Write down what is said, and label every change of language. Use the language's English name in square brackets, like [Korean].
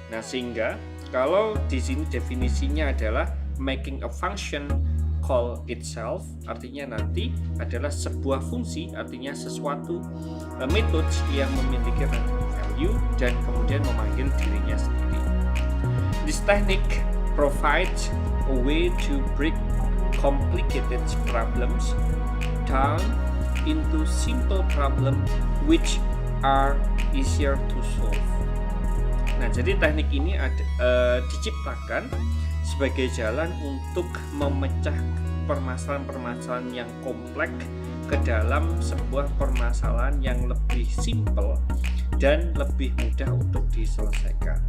[Indonesian] Nah, sehingga kalau di sini definisinya adalah making a function call itself, artinya nanti adalah sebuah fungsi, artinya sesuatu metode yang memiliki return value dan kemudian memanggil dirinya sendiri. [English] This technique provides a way to break complicated problems down into simple problem which are easier to solve. [Indonesian] Nah, jadi teknik ini diciptakan sebagai jalan untuk memecah permasalahan-permasalahan yang kompleks ke dalam sebuah permasalahan yang lebih simpel dan lebih mudah untuk diselesaikan.